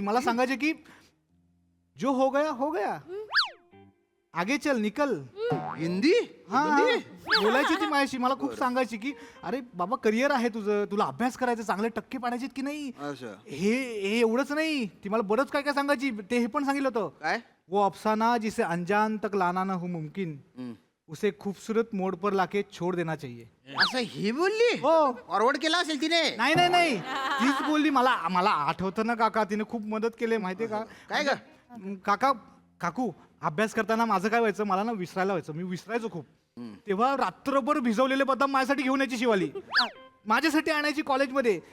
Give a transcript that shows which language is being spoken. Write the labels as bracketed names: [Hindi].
[Marathi] मला सांगायची की [Hindi] जो हो गया आगे चल निकल. [Marathi] हिंदी? हा हिंदी? बोलायची ती माझ्याशी. मला खूप सांगायची की अरे बाबा करिअर आहे तुझं, तुला अभ्यास करायचा, चांगले टक्के पाडायचे की नाही. असं. हे एवढंच नाही, ती मला बरंच काय काय सांगायची. ते हे पण सांगितलं होतं, काय? [Hindi] वो अफसाना जिसे अनजान तक लाना ना हो मुमकिन उसे खूबसूरत मोड पर लाके छोड़ देना चाहिए. [Marathi] असं ही बोलली? हो. फॉरवर्ड केला असेल तिने. नाही नाही नाही तीच बोलली. मला आठवतं ना काका, तिने खूप मदत केली माहितीये का. काय ग? काका काकू अभ्यास करताना माझं काय व्हायचं, मला ना विसरायला व्हायचं. मी विसरायचो खूप. तेव्हा रात्रभर भिजवलेले बदाम माझ्यासाठी घेऊन यायची शिवाली, माझ्यासाठी आणायची कॉलेजमध्ये.